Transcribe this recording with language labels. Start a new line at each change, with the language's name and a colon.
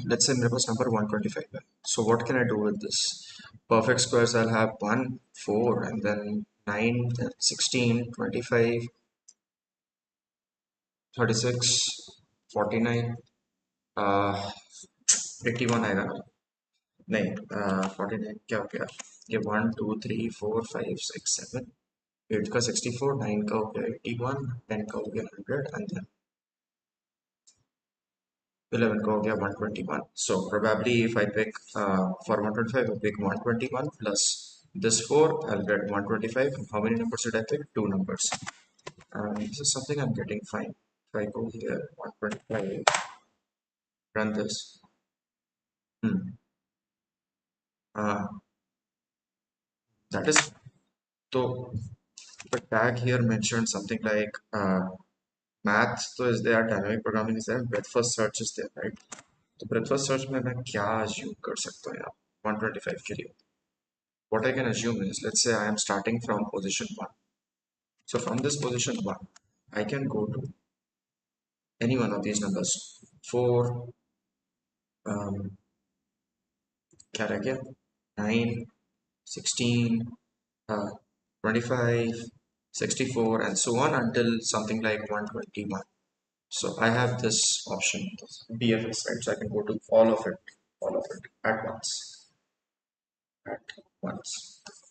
English: Let's say
Hindi: मेरे पास
English: number 125 है. So what can I do with this? Perfect squares I'll have 1, 4, and then 9, then 16, 25, 36, 49, 81
Hindi: आएगा ना? नहीं, 49 क्या हो गया? ये 1 2 3 4 5 6 7 8 का 64, 9 का हो गया 81, 10 का हो गया 100,
English: and then
Hindi: 11 का हो गया 121.
English: So probably if I pick for 125, I pick 121 plus this 4, I'll get 125. How many numbers did I pick? Two numbers. This is something I'm getting fine. If I go here, 125, run this. Hmm. Uh, that is, so the tag here mentioned something like math तो is there, dynamic programming is there, breadth first search is there, right?
Hindi: तो breadth first search में मैं क्या assume कर सकता हूँ यहाँ 125 के लिए?
English: What I can assume is, let's say I am starting from position 1. So from this position 1, I can go to any one of these numbers.
Hindi: 4, um, क्या रह गया?
English: 9, 16, uh, 25, 64, and so on until something like 121. So I have this option, BFS, right? So I can go to all of it at once, at once.